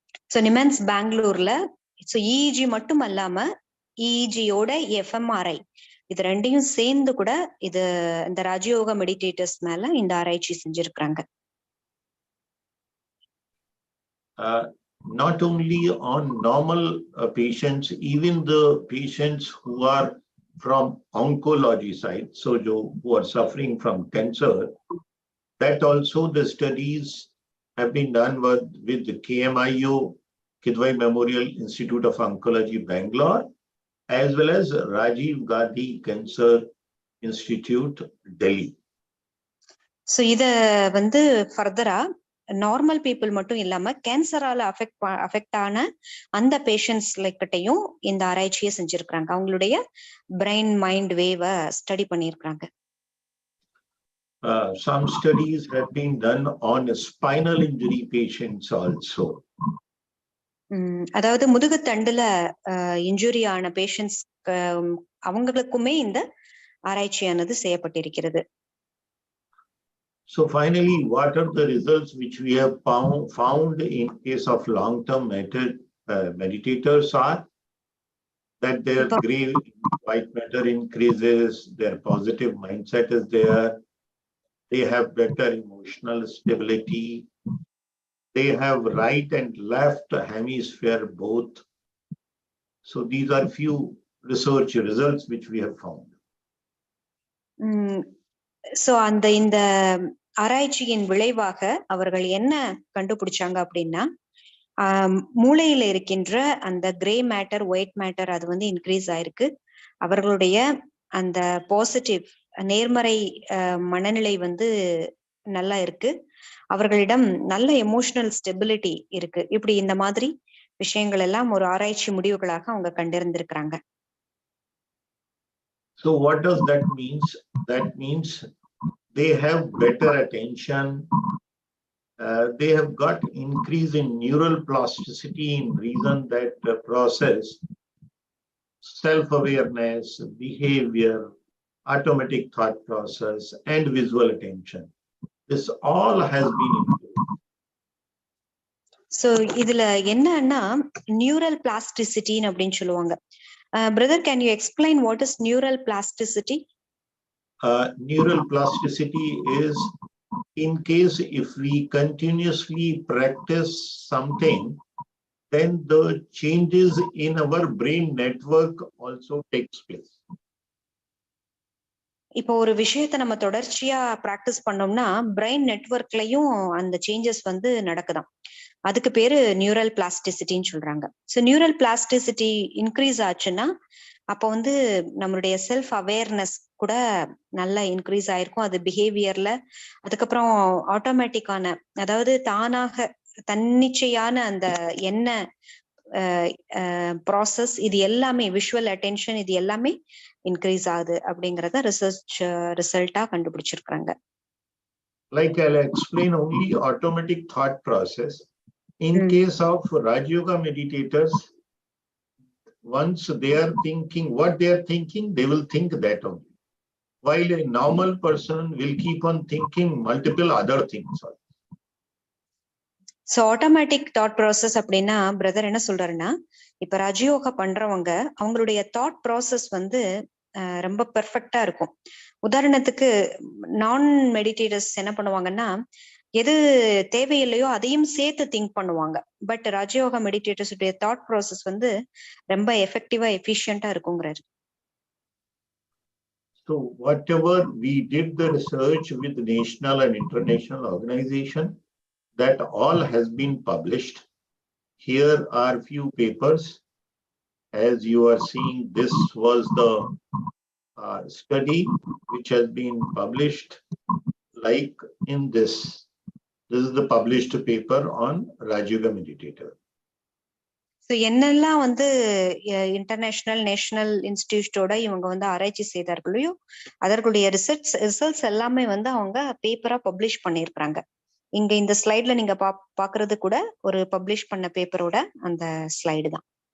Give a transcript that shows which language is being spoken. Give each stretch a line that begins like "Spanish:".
Tamil: So Demens, Bangalore-ல EEG மட்டும் அல்லாம EEG-யோட fMRI இது ரெண்டையும் சேர்ந்து கூட இது இந்த ராஜயோகா மெடிடேட்டர்ஸ் மேல இந்த ஆராய்ச்சி செஞ்சிருக்காங்க.
English: Not only on normal patients, even the patients who are from oncology side, so who are suffering from cancer, that also the studies have been done with the KMIO, Kidwai Memorial Institute of Oncology, Bangalore, as well as Rajiv Gandhi Cancer Institute, Delhi.
Tamil: So இத வந்து ஃபர்தரா normal people மட்டும் இல்லாம கேன்சரால affect ஆன அந்த patients கிட்டையும் இந்த ஆராய்ச்சியை செஞ்சிருக்காங்க. அவங்களுடைய பிரெயின் மைண்ட் வேவ ஸ்டடி பண்ணியிருக்காங்க.
English: Some studies have been done on spinal injury patients also.
Tamil: அதாவது முதுகுத்தண்டுல இன்ஜுரி ஆன பேஷண்ட்ஸ் அவங்களுக்குமே இந்த ஆராய்ச்சியானது செய்யப்பட்டிருக்கிறது.
English: So finally, what are the results which we have found in case of long-term meditators are that their gray white matter increases, their positive mindset is there, they have better emotional stability, they have right and left hemisphere both. So these are few research results which we have found.
Tamil: So இந்த ஆராய்ச்சியின் விளைவாக அவர்கள் என்ன கண்டுபிடிச்சாங்க அப்படின்னா, மூளையில இருக்கின்ற அந்த கிரே மேட்டர், ஒயிட் மேட்டர் அது வந்து இன்க்ரீஸ் ஆயிருக்கு. அவர்களுடைய அந்த பாசிட்டிவ் நேர்மறை மனநிலை வந்து நல்லா இருக்கு. அவர்களிடம் நல்ல எமோஷனல் ஸ்டெபிலிட்டி இருக்கு. இப்படி இந்த மாதிரி விஷயங்கள் எல்லாம் ஒரு ஆராய்ச்சி முடிவுகளாக அவங்க கண்டிருந்திருக்கிறாங்க.
English: So what does that means? That means they have better attention. They have got increase in neural plasticity in reason that process self-awareness, behavior, automatic thought process, and visual attention. This all has been improved.
Tamil: So இதுல என்னன்னா neural plasticity அப்படின்னு சொல்லுவாங்க.
English: Brother, can you explain what is neural plasticity? Neural plasticity is in case if we continuously practice something, then the changes in our brain network also takes place.
Tamil: இப்போ ஒரு விஷயத்தை நம்ம தொடர்ச்சியா practice பண்ணோம்னா brain நெட்வொர்க்லயும் அந்த changes வந்து நடக்குதாம். அதுக்கு பேரு நியூரல் பிளாஸ்டிசிட்டின்னு சொல்றாங்க. ஸோ நியூரல் பிளாஸ்டிசிட்டி இன்க்ரீஸ் ஆச்சுன்னா அப்போ வந்து நம்மளுடைய செல்ஃப் அவேர்னஸ் கூட நல்லா இன்க்ரீஸ் ஆயிருக்கும். அது பிஹேவியர்ல, அதுக்கப்புறம் ஆட்டோமேட்டிக்கான, அதாவது தானாக தன்னிச்சையான அந்த என்ன ப்ராசஸ், இது எல்லாமே விஷுவல் அட்டென்ஷன், இது எல்லாமே இன்க்ரீஸ் ஆகுது அப்படிங்கறத ரிசல்ட்டா கண்டுபிடிச்சிருக்காங்க.
English: Like I'll explain only automatic thought process. In case of Rajayoga meditators, once they are thinking what they are thinking, they will think that only. While a normal person will keep on thinking multiple other things.
Tamil: So automatic thought process அப்படின்னா brother என்ன சொல்றாருன்னா, இப்ப ராஜயோகா பண்றவங்க அவங்களுடைய thought process வந்து ரொம்ப பெர்ஃபெக்டா இருக்கும். உதாரணத்துக்கு நான் மெடிடேட்டர்ஸ் என்ன பண்ணுவாங்கன்னா, எது தேவையில்லையோ அதையும் சேர்த்து திங்க் பண்ணுவாங்க. பட் ராஜயோகா மெடிடேட்டர்ஸ் உடைய தாட் ப்ராசஸ் வந்து ரொம்ப எஃபெக்டிவா எஃபிஷியன்டா இருக்குங்கிறாரு.
English: So whatever we did the research with national and international organization, that all has been published. Here are few papers. As you are seeing, this was the study which has been published, like in this. This is the published paper on Rajayoga meditator.
Tamil: So என்னெல்லாம் வந்து international national இன்ஸ்டிடியூட்டோட இவங்க வந்து ஆராய்ச்சி செய்தார்களோ அதற்குடைய results எல்லாமே வந்து அவங்க பேப்பரா publish பண்ணியிருக்கிறாங்க. இங்க இந்த ஸ்லைட்ல நீங்க பாக்குறது கூட ஒரு பப்ளிஷ் பண்ண பேப்பரோட அந்த ஸ்லைடு தான்.